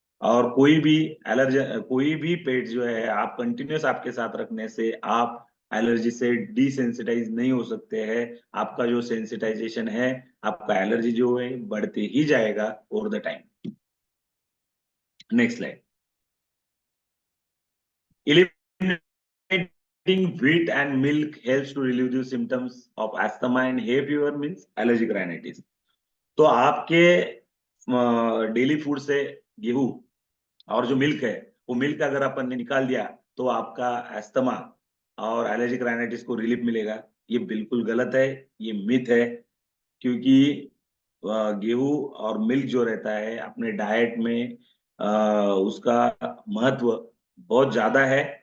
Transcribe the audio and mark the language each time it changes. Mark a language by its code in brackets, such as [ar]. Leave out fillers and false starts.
[hi] और कोई भी पेट जो है आप कंटिन्यूस आपके साथ रखने से आप एलर्जी से डिसेंसिटाइज नहीं हो सकते हैं। आपका जो सेंसिटाइजेशन है, आपका एलर्जी जो है बढ़ते ही जाएगा over the time. Next slide. [en] eliminating wheat and milk helps to relieve the symptoms of asthma and hay fever means allergic rhinitis. [hi] तो आपके डेली फूड से गेहूं और जो मिल्क है, वो मिल्क अगर अपन ने निकाल दिया तो आपका एस्थमा और एलर्जिक राइनाइटिस को रिलीफ मिलेगा। ये बिल्कुल गलत है, ये मिथ है। क्योंकि गेहूं और मिल्क जो रहता है अपने डाइट में उसका महत्व बहुत ज्यादा है।